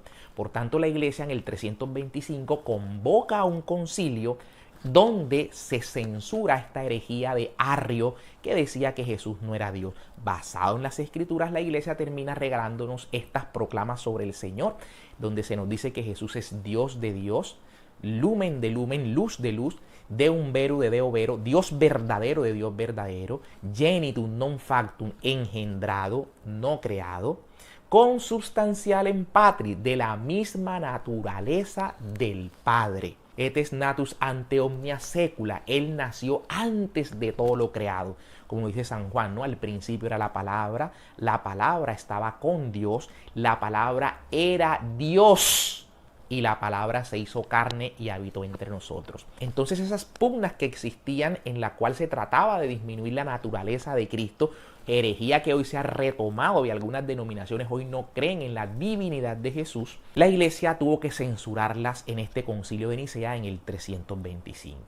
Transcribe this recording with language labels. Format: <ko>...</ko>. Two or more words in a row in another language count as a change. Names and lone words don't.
<es>Por tanto, la iglesia en el 325 convoca a un concilio donde se censura esta herejía de Arrio que decía que Jesús no era Dios. Basado en las Escrituras, la iglesia termina regalándonos estas proclamas sobre el Señor, donde se nos dice que Jesús es Dios de Dios,</es> <la>lumen de lumen,</la> <es>luz de luz,</es> <la>deum verum de deo vero,</la> <es>Dios verdadero de Dios verdadero,</es> <la>genitum non factum,</la> <es>engendrado, no creado,</es> <la>consubstancialem patri,</la> <es>de la misma naturaleza del Padre.</es> <la>Et est natus ante omnia secula.</la> <es>Él nació antes de todo lo creado. Como dice San Juan, ¿no? Al principio era la palabra estaba con Dios, la palabra era Dios y la palabra se hizo carne y habitó entre nosotros. Entonces esas pugnas que existían en la cual se trataba de disminuir la naturaleza de Cristo, herejía que hoy se ha retomado y algunas denominaciones hoy no creen en la divinidad de Jesús, la iglesia tuvo que censurarlas en este concilio de Nicea en el 325.</es>